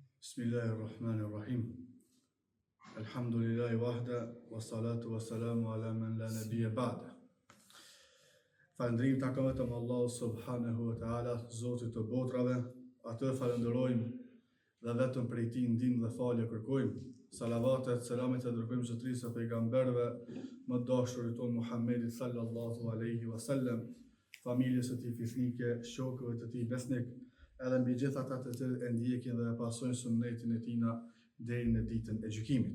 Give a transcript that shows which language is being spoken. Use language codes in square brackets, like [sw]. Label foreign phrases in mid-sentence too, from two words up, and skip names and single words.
[ar] بسم الله الرحمن الرحيم. الحمد لله وحده، والصلاة والسلام على من لا نبي بعده. [sq] Falëndrim takon vetëm Allahu [ar] سبحانه وتعالى, [sq] Zotit të botrave, atë falenderojmë dhe vetëm prej tij ndihmë dhe falje kërkojmë. Salavatet, selamet e dërgojmë zotërisë së pejgamberëve, më dashurit tonë Muhammedit [ar] صلى الله عليه وسلم, [sq] familjes së tij fisnike, shokëve të tij besnik, edhe mbi gjithë ata të cilët e ndjekin dhe e pasojnë sunetin e tina deri në ditën e gjykimit.